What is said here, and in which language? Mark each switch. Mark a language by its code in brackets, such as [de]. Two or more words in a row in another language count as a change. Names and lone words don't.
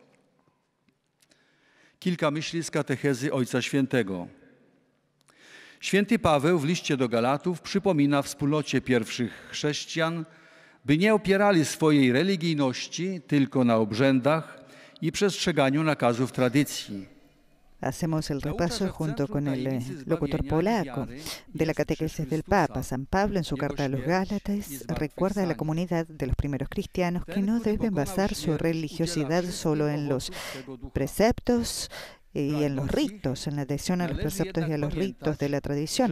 [pl] Kilka myśli z katechezy Ojca Świętego. Święty Paweł w liście do Galatów przypomina wspólnocie pierwszych chrześcijan, by nie opierali swojej religijności tylko na obrzędach i przestrzeganiu nakazów tradycji. [es] Hacemos el repaso junto con el locutor polaco de la catequesis del Papa. San Pablo, en su carta a los Gálatas, recuerda a la comunidad de los primeros cristianos que no deben basar su religiosidad solo en los preceptos y en los ritos, en la adhesión a los preceptos y a los ritos de la tradición.